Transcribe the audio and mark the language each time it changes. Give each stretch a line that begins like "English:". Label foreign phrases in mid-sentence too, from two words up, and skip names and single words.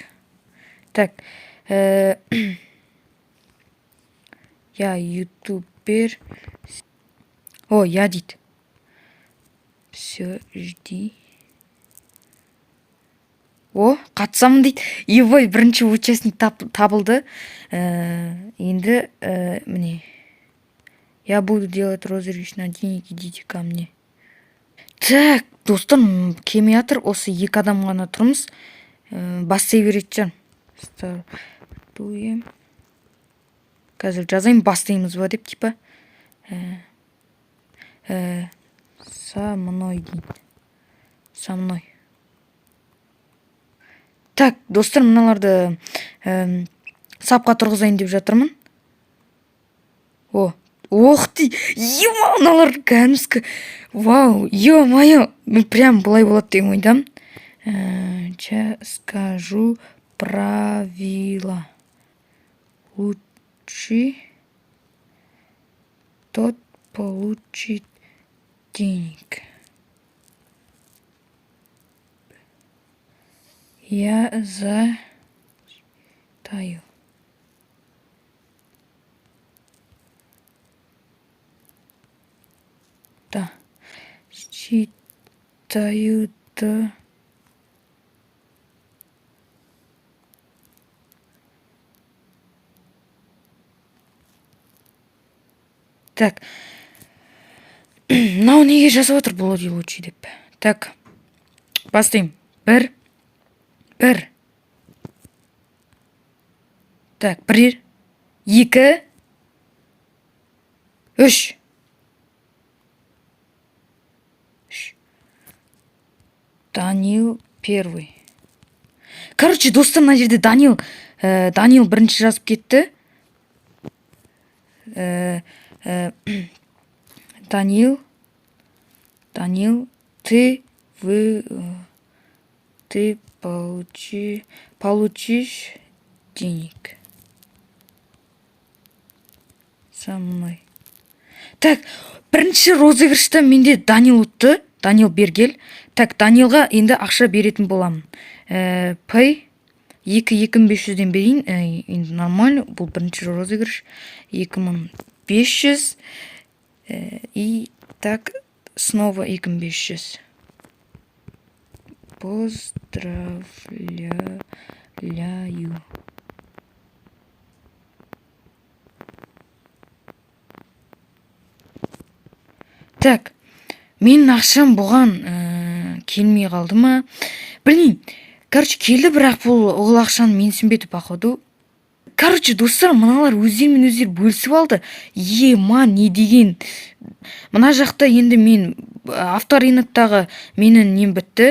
Russian: Так, я ютубер. Я дейді. Все, жди.
Kazakh: Қатысамын дейді. Ебой, бірінші участник табылды. Енді міне.
Russian: Я буду делать розыгрыш на деньги, идите ко мне.
Kazakh: Так, достар, келмей жатыр. Осы екі адам ғана тұрмыз. Бастай береді жан. Стартуем. Қазір жазайын, бастаймыз ба деп, типа.
Russian: Со мной дейді. Со мной.
Kazakh: Так, достар, мыналарды сапқа тұрғызайын деп жатырмын. Ох ты, мыналар кәміскі. Вау, ё-моё, мен прям былай болады деген ойдам.
Russian: Скажу правила. Лучший тот получит денег. Я зачитаю. Да. Читаю, да. Так.
Kazakh: Мынау неге жазып отыр Блоди лучший деп. Так. Бастайым. Бір. Так, 1, 2, 3.
Russian: Данил первый.
Kazakh: Короче, достар, мына жерде Данил бірінші жазып кетті.
Russian: Данил, ты Ты получишь денег со мной.
Kazakh: Так, бірінші розыгрышта менде Данил ұтты. Данил Бергел. Так, Данилға енді ақша беретін боламын. Пай 2500-ден берейін. Енді нормально. Бұл бірінші розыгрыш. 2500.
Russian: И так, снова 2500. Поздравляю.
Kazakh: Так, менің ақшам бұған келмей қалды ма? Білмеймін. Короче, келді, бірақ ол ақшаны менсінбетіп ақыды. Короче, достар, мыналар өздерімен өздері бөлісіп алды. Не деген. Мына жақта енді мен авториноктағы менің нем бітті.